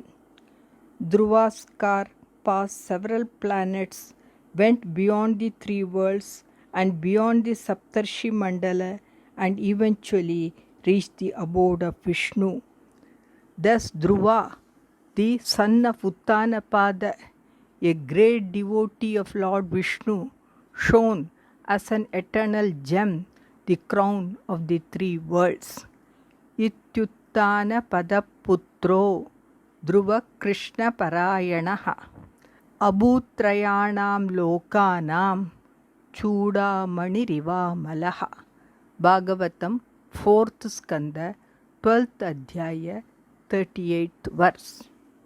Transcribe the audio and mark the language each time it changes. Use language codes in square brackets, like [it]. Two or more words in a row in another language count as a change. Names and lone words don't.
[en] Dhruva's car passed several planets, went beyond the three worlds and beyond the Saptarshi Mandala, and eventually reached the abode of Vishnu. Thus Dhruva, the son of Uttanapada, a great devotee of Lord Vishnu, shone as an eternal gem, the crown of the three worlds. [sa] इत्युत्तानपाद पुत्रो ध्रुव कृष्ण परायणः अभूत्त्रयाणां लोकानां चूडामणिरिव मलः. [en] Bhagavatam, 4th Skanda, 12th Adhyaya, 38th verse.